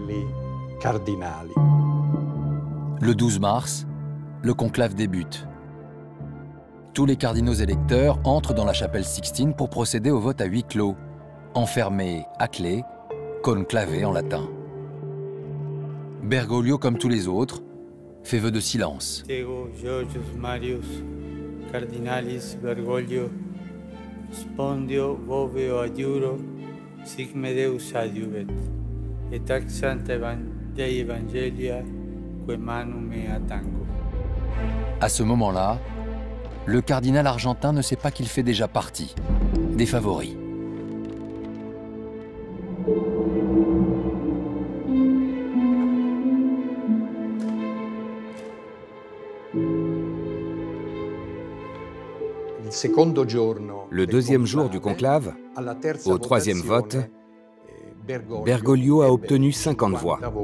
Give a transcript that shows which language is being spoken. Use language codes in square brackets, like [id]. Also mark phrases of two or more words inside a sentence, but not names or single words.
[fr] Le 12 mars, le conclave débute. Tous les cardinaux électeurs entrent dans la chapelle Sixtine pour procéder au vote à huis clos, enfermés à clé, conclave en latin. Bergoglio, comme tous les autres, fait vœu de silence. [la] Diego Georgius Marius, cardinalis Bergoglio, spondio voveo adjuro, sic me Deus adiuvet, et taxant Dei Evangelia, que manum me attango. [fr] À ce moment-là, le cardinal argentin ne sait pas qu'il fait déjà partie des favoris. Le deuxième jour du conclave, au troisième vote, Bergoglio a obtenu 50 voix.